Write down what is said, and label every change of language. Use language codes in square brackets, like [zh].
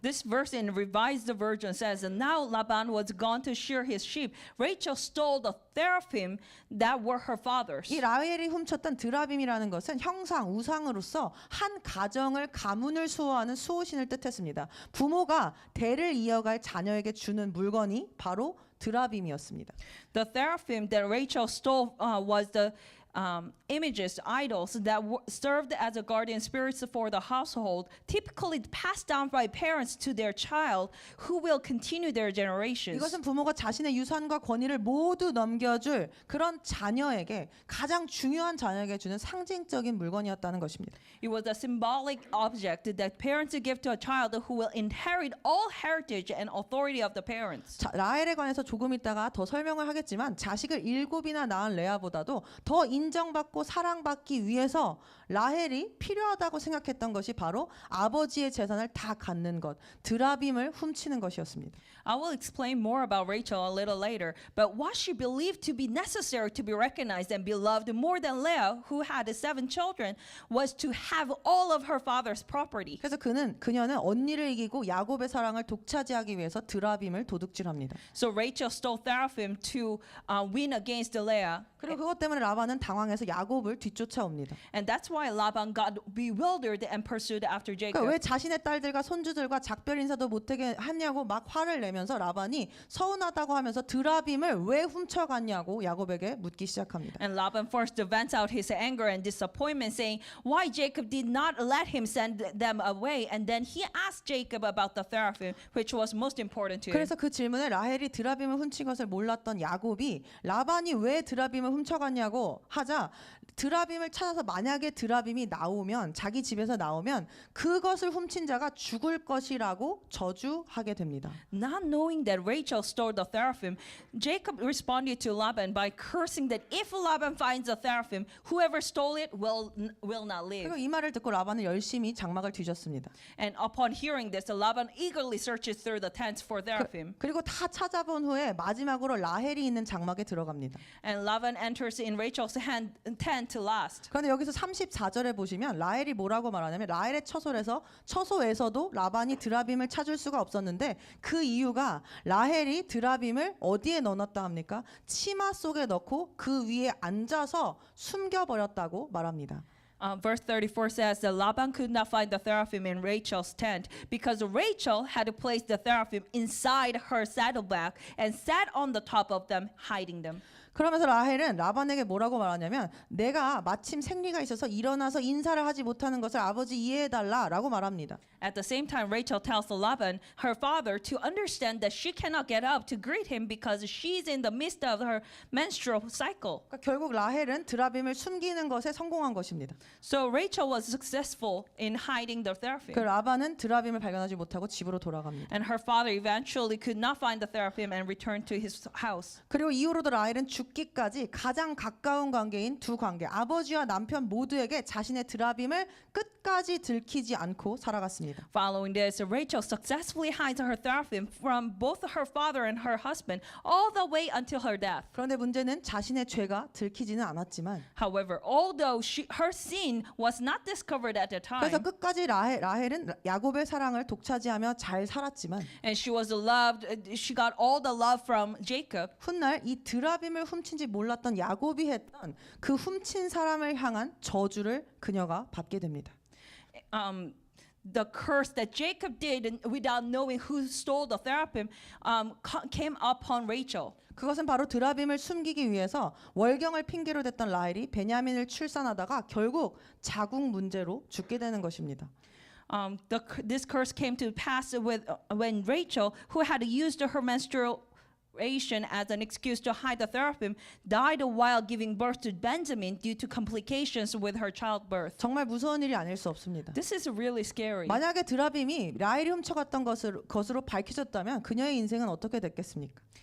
[en] This verse in Revised Version says, and now Laban was gone to shear his sheep. Rachel stole the teraphim that were her father's. [ko] 이 라헬이 훔쳤던 드라빔이라는 것은 형상, 우상으로서 한 가정을 가문을 수호하는 수호신을 뜻했습니다. 부모가 대를 이어갈 자녀에게 주는 물건이 바로 드라빔이었습니다. [en] The teraphim that Rachel stole was the images, idols that served as a guardian spirits for the household, typically passed down by parents to their child, who will continue their generations. [ko] 이것은 부모가 자신의 유산과 권위를 모두 넘겨줄 그런 자녀에게 가장 중요한 자녀에게 주는 상징적인 물건이었다는 것입니다. [en] It was a symbolic object that parents give to a child who will inherit all heritage and authority of the parents. [ko] 자, 라헬에 관해서 조금 있다가 더 설명을 하겠지만 자식을 7이나 낳은 레아보다도 더 인정받고 사랑받기 위해서 라헬이 필요하다고 생각했던 것이 바로 아버지의 재산을 다 갖는 것, 드라빔을 훔치는 것이었습니다. [en] I will explain more about Rachel a little later, but what she believed to be necessary to be recognized and beloved more than Leah, who had 7 children, was to have all of her father's property. [ko] 그래서 그녀는 언니를 이기고 야곱의 사랑을 독차지하기 위해서 드라빔을 도둑질합니다. [en] So Rachel stole teraphim to win against Leah. [ko] 그리고 그것 때문에 라반은 당황해서 야곱을 뒤쫓아옵니다. [en] And that's why Laban got bewildered and pursued after Jacob. [ko] 그러니까 왜 자신의 딸들과 손주들과 작별 인사도 못하게 하냐고 막 화를 내면서 라반이 서운하다고 하면서 드라빔을 왜 훔쳐갔냐고 야곱에게 묻기 시작합니다. [en] And Laban first vents out his anger and disappointment, saying why Jacob did not let him send them away. And then he asked Jacob about the teraphim, which was most important to him. [ko] 그래서 그 질문에 라헬이 드라빔을 훔친 것을 몰랐던 야곱이 라반이 왜 드라빔을 훔쳐갔냐고 하자 드라빔을 찾아서 만약에 드라빔이 나오면 자기 집에서 나오면 그것을 훔친 자가 죽을 것이라고 저주하게 됩니다. [en] Not knowing that Rachel stole the teraphim, Jacob responded to Laban by cursing that if Laban finds the teraphim, whoever stole it will not live. [ko] 그리고 이 말을 듣고 라반은 열심히 장막을 뒤졌습니다. [en] And upon hearing this, Laban eagerly searches through the tents for teraphim. [ko] 그리고 다 찾아본 후에 마지막으로 라헬이 있는 장막에 들어갑니다. [en] And Laban enters in Rachel's tent to last. [ko] 그런데 여기서 34절에 보시면 라헬이 뭐라고 말하냐면 라헬의 처소에서도 라반이 드라빔을 찾을 수가 없었는데 그 이유가 라헬이 드라빔을 어디에 넣어놨다 합니까? 치마 속에 넣고 그 위에 앉아서 숨겨버렸다고 말합니다. [en] Verse 34 says that Laban could not find the teraphim in Rachel's tent because Rachel had placed the teraphim inside her saddlebag and sat on the top of them, hiding them. [ko] 그러면서 라헬은 라반에게 뭐라고 말하냐면 내가 마침 생리가 있어서 일어나서 인사를 하지 못하는 것을 아버지 이해해달라라고 말합니다. [en] At the same time, Rachel tells Laban, her father, to understand that she cannot get up to greet him because she's in the midst of her menstrual cycle. [ko] 그러니까 결국 라헬은 드라빔을 숨기는 것에 성공한 것입니다. [en] So Rachel was successful in hiding the 그 teraphim. [ko] 라반은 드라빔을 발견하지 못하고 집으로 돌아갑니다. [en] And her father eventually could not find the teraphim and returned to his house. [ko] 그리고 이후로도 라헬은 죽기까지 가장 가까운 관계인 두 관계, 아버지와 남편 모두에게 자신의 드라빔을 끝까지 들키지 않고 살아갔습니다. [en] Following this, Rachel successfully hides her teraphim from both her father and her husband all the way until her death. [ko] 그런데 문제는 자신의 죄가 들키지는 않았지만 [en] However, although her sin was not discovered at the [ko] 그래서 [en] time, [ko] 끝까지 라헬은 야곱의 사랑을 독차지하며 잘 살았지만 [en] and she was loved, she got all the love from Jacob. [ko] 훗날 이 드라빔을 훔친지 몰랐던 야곱이 했던 그 훔친 사람을 향한 저주를 그녀가 받게 됩니다. [en] The curse that Jacob did without knowing who stole the teraphim came upon Rachel. [ko] 그것은 바로 드라빔을 숨기기 위해서 월경을 핑계로 댔던 라헬이 베냐민을 출산하다가 결국 자궁 문제로 죽게 되는 것입니다. [en] This curse came to pass when Rachel, who had used her menstruation as an excuse to hide the teraphim, died while giving birth to Benjamin due to complications with her childbirth. [ko] 정말 무서운 일이 아닐 수 없습니다. [en] This is really scary. [ko] 만약에 드라빔이 라헬이 훔쳐갔던 것으로 밝혀졌다면 그녀의 인생은 어떻게 됐겠습니까?